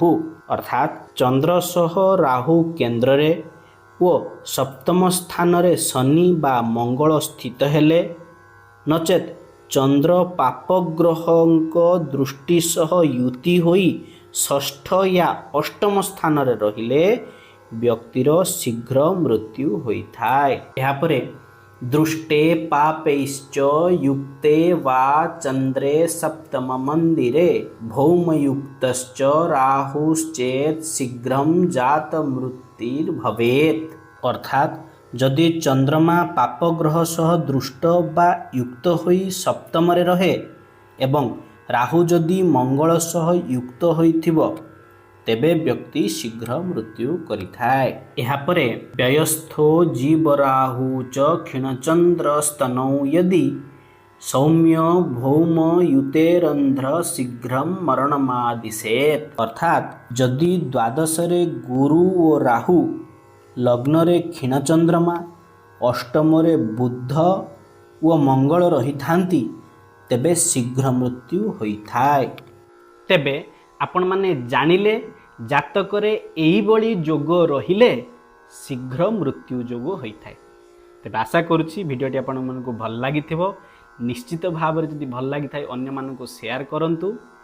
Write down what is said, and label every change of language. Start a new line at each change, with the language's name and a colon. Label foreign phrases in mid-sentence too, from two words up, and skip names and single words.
Odia: ଅର୍ଥାତ ଚନ୍ଦ୍ର ସହ ରାହୁ କେନ୍ଦ୍ର ରେ ଓ ସପ୍ତମ ସ୍ଥାନ ରେ ଶନି ବା ମଙ୍ଗଳ ସ୍ଥିତ ହେଲେ ନଚେତ ଚନ୍ଦ୍ର ପାପଗ୍ରହଙ୍କ ଦୃଷ୍ଟି ସହ ଯୁତି ହୋଇ ଷଷ୍ଠ ଯା ଅଷ୍ଟମ ସ୍ଥାନ ରେ ରହିଲେ ବ୍ୟକ୍ତିର ଶୀଘ୍ର ମୃତ୍ୟୁ ହୋଇଥାଏ। ଏହା ପରେ
Sanskrit: दृष्टे पापैश्च युक्ते वा चंद्रे सप्तम मंदिरे भौमयुक्तश्च राहुश्चेत शीघ्रं जात मृत्युर्भवेत्।
Odia: ଅର୍ଥାତ ଯଦି ଚନ୍ଦ୍ରମା ପାପଗ୍ରହ ସହ ଦୃଷ୍ଟ ବା ଯୁକ୍ତ ହୋଇ ସପ୍ତମ ରେ ରହେ ଏବଂ ରାହୁ ଯଦି ମଙ୍ଗଳ ସହ ଯୁକ୍ତ ହୋଇଥିବ ତେବେ ବ୍ୟକ୍ତି ଶୀଘ୍ର ମୃତ୍ୟୁ କରିଥାଏ। ଏହା ପରେ
Sanskrit: व्ययस्थो जीव राहु च क्षीणचंद्र स्तनौ यदि सौम्य भौम युतेरंध्र शीघ्रं मरणमादिशेत।
Odia: ଅର୍ଥାତ ଯଦି ଦ୍ୱାଦଶ ରେ ଗୁରୁ ଓ ରାହୁ ଲଗ୍ନ ରେ କ୍ଷୀଣ ଚନ୍ଦ୍ରମା ଅଷ୍ଟମ ରେ ବୁଧ ଓ ମଙ୍ଗଳ ରହି ଥାନ୍ତି ତେବେ ଶୀଘ୍ର ମୃତ୍ୟୁ ହୋଇଥାଏ। ତେବେ ଆପଣ ମାନେ ଜାଣିଲେ ଜାତକରେ ଏହି ବଳୀ ଯୋଗ ରହିଲେ ଶୀଘ୍ର ମୃତ୍ୟୁ ଯୋଗ ହୋଇଥାଏ। ତେବେ ଆଶା କରୁଛି ଭିଡିଓଟି ଆପଣ ମାନଙ୍କୁ ଭଲ ଲାଗିଥିବ। ନିଶ୍ଚିତ ଭାବ ରେ ଯଦି ଭଲ ଲାଗିଥାଏ ଅନ୍ୟ ମାନଙ୍କୁ ସେୟାର କରନ୍ତୁ।